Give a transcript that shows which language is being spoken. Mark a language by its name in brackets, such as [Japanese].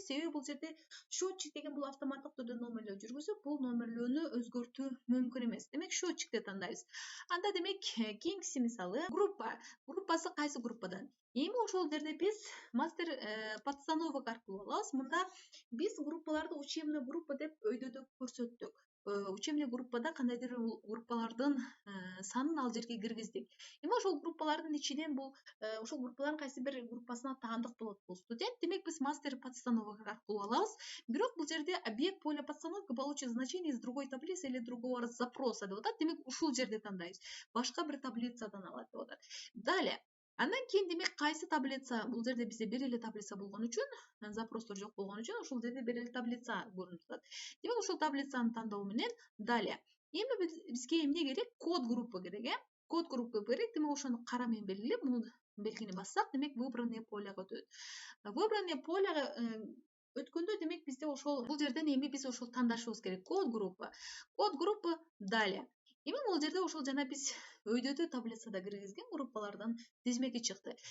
[Kyrgyz] Себеби бул жерде счетчик деген бул автоматтык түрдө номерлөө жүргүзүп, бул номерлөөнү өзгөртүү мүмкүн эмес. Демек, счетчикти тандайбыз. Анда демек, кийинкиси мисалы группа. Группасы кайсы группадан? Эми ошол жерде биз мастер подстановок аркылуу алабыз. Мында биз группаларды учебный группа деп өйдөдө көрсөттүк. Учебный группада кандайдыр группалардын санын ал жерге киргиздик. Эми ошол группалардын ичинен бул ошол группалардын кайсы бир группасына таандык болот бул студент. Демек, биз мастер подстановок аркылуу алабыз. [Russian] Бирок бул жерде объект поля подстановки получит значение из другой таблицы или другого запроса деп атат. [Kyrgyz] Демек, ушул жерде тандайбыз. Башка бир таблицадан алат деп атат. Далее, андан кийин демек кайсы таблица? Бул жерде бизде бир эле таблица болгон үчүн, запростор жок болгон үчүн ошол жерде бир эле таблица көрүнүп турат. Демек, ошол таблицаны тандоо менен далее. Эми бизге эмне керек? Код группа керек, Код группа керек. Демек, ошону кара менен белгилеп, муну белгини бассак, демек, выбранное поляга өтөт. Выбранное поляга өткөндө, демек, бизде ошол бул жерден эми биз ошол тандашыбыз керек. Код группа. Код группа далее. Эми бул жерде ошол жана биз өйдөдө таблицада киргизген группалардын тизмеки чыкты.